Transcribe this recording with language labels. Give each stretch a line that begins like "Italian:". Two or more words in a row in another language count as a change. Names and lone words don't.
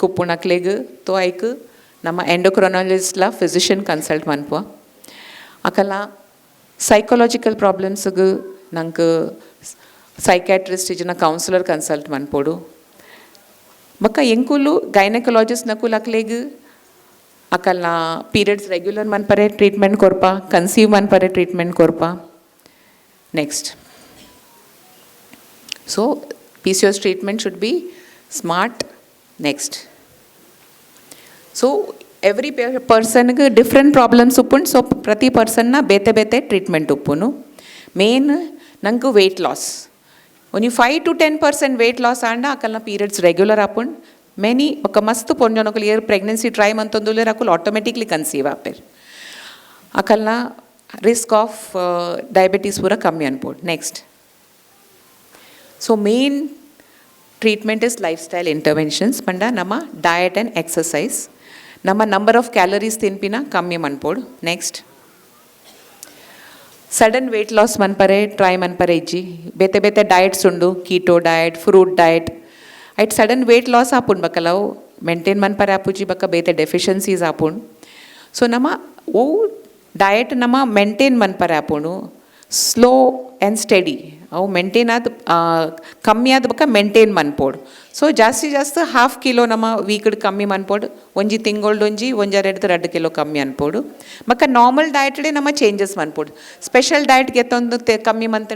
Tulu: ಉಪ್ಪುಂಡು ಅಕ್ಲೆಗ್ ತೋ ಐಕ್ ನಮ್ಮ ಎಂಡೋಕ್ರೊನಾಲಜಿಸ್ಟ್ಲ
English: physician consult
Tulu: ಮನ್ಪುವ ಅಕಲ್ನ ಸೈಕಾಲಜಿಕಲ್ ಪ್ರಾಬ್ಲಮ್ಸ್ಗೆ ನಂಗೆ ಸೈಕ್ಯಾಟ್ರಿಸ್ಟ್ ಇಜನ
English: counsellor consult
Tulu: ಮನ್ಪೋಡು ಬಕ್ಕ ಎಂಕುಲು ಗೈನಕಾಲಜಿಸ್ಟ್ ನಕುಲ್ ಅಕ್ಲೆಗ್ ಅಕಲ್ನ
English: periods regular
Tulu: ಮನ್ಪರೆ ಟ್ರೀಟ್ಮೆಂಟ್ ಕೊರ್ಪ ಕನ್ಸೀವ್ ಮನ್ಪರೆ ಟ್ರೀಟ್ಮೆಂಟ್ ಕೊರ್ಪ ನೆಕ್ಸ್ಟ್
English: so PCOS treatment should be smart next so every personge different problems
Tulu: ಉಪ್ಪುಂಡು ಸೊ ಪ್ರತಿ ಪರ್ಸನ್ನ ಬೇತೆ ಬೇತೆ ಟ್ರೀಟ್ಮೆಂಟ್ ಉಪ್ಪುನು ಮೇನ್ ನಂಗೆ
English: weight loss
Tulu: ಒಂಜಿ 5 to 10%
English: weight loss
Tulu: ಆಂಡ ಅಕಲ್ನ
English: periods regular
Tulu: ಆಪುಂಡು ಮೆನಿ ఒక ಮಸ್ತ್ ಪೊಂಜೊನಕುಲು ಏರ್
English: pregnancy try
Tulu: ಮಂತೊಂದುಲ್ಲೆರ್ ಅಕುಲು
English: automatically conceive
Tulu: ಆಪೆರ್ ಅಕಲ್ನ
English: risk of diabetes
Tulu: ಪೂರ ಕಮ್ಮಿ ಅನ್ಪೋಡು
English: next so main treatment is lifestyle interventions
Tulu: ಪಂಡ ನಮ್ಮ
English: diet and exercise
Tulu: ನಮ್ಮ
English: number of calories
Tulu: ತಿನ್ಪಿನ ಕಮ್ಮಿ ಮನ್ಪೋಡು ನೆಕ್ಸ್ಟ್
English: sudden weight loss
Tulu: ಮನ್ಪರೆ ಟ್ರೈ ಮನ್ಪರೆ ಇಜ್ಜಿ ಬೇತೆ ಬೇತೆ ಡಯಟ್ಸ್ ಉಂಡು
English: keto diet fruit diet
Tulu: ಐಟ್
English: sudden weight
Tulu: ಲಾಸ್ ಆಪುಂಡು ಬಕ್ಕಲ ಅವು ಮೇಂಟೈನ್ ಮನ್ಪರೆ ಆಪುಜಿ ಬಕ್ಕ ಬೇತೆ ಡೆಫಿಷಿಯನ್ಸೀಸ್ ಆಪುಂಡು ಸೊ ನಮ್ಮ ಓ ಡಯಟ್ ನಮ್ಮ ಮೇಂಟೈನ್ ಮನ್ಪರೆ ಆಪುಂಡು
English: slow and steady
Tulu: ಅವು ಮೇಂಟೈನ್ ಆದ ಕಮ್ಮಿ ಆದ ಬಕ್ಕ ಮೇಂಟೈನ್ ಮನ್ಪೋಡು ಸೊ ಜಾಸ್ತಿ
English: half kilo
Tulu: ನಮ್ಮ ವೀಕ್ಡ್ ಕಮ್ಮಿ ಮನ್ಪೋಡು ಒಂಜಿ ತಿಂಗೊಳ್ದೊಂಜಿ ಒಂಜೆರಡು 2 ಕಿಲೋ ಕಮ್ಮಿ ಅನ್ಪೋಡು ಬಕ್ಕ
English: normal dietde
Tulu: ನಮ್ಮ ಚೇಂಜಸ್ ಮನ್ಪೋಡು
English: special dietge
Tulu: ತಂದು ಕಮ್ಮಿ ಮಂತಂಡ